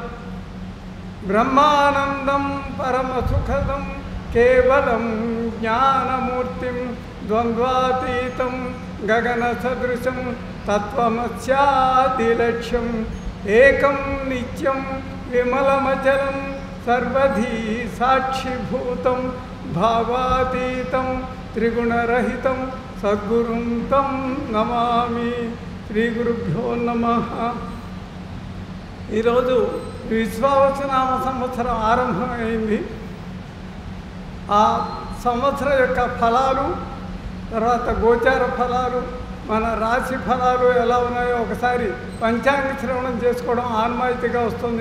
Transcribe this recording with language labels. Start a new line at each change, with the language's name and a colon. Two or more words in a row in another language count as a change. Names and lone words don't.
Sanskrit: ब्रह्मानन्दं परमसुखदं केवलं ज्ञानमूर्तिं द्वन्द्वातीतं गगनसदृशं तत्त्वमस्यादिलक्ष्यम् एकं नित्यं विमलमचलं सर्वधी साक्षिभूतं भावातीतं त्रिगुणरहितं सद्गुरुं तं नमामि। श्रीगुरुभ्यो नमः।
Telugu: ఈరోజు విశ్వావసునామ సంవత్సరం ఆరంభమైంది. ఆ సంవత్సరం యొక్క ఫలాలు, తర్వాత గోచార ఫలాలు, మన రాశి ఫలాలు ఎలా ఉన్నాయో ఒకసారి పంచాంగ శ్రవణం చేసుకోవడం ఆన్మాయితీగా వస్తుంది.